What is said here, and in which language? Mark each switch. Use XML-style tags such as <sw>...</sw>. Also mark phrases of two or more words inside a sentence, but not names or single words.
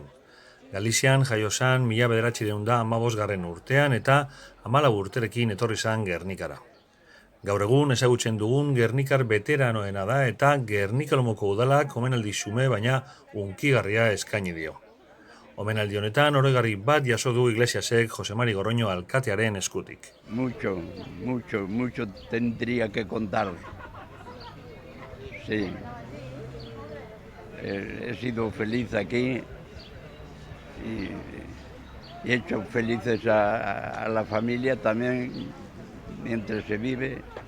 <eu>Galizian jaiosan 1915 urtean eta 14 urterekin etorri zan Gernikara. Gaur egun ezagutzen dugun Gernikar veteranoena da eta Gernikalomoko udalak omenaldi xume baina hunkigarria eskaini dio. Omenaldi honetan oroigarri bat jaso du Iglesiasek Jose Mari Gorroño alkatearen eskutik.</eu> <es>Mucho tendría que contar. Sí. He sido feliz aquí y he hecho felices a la familia también mientras se vive.</es>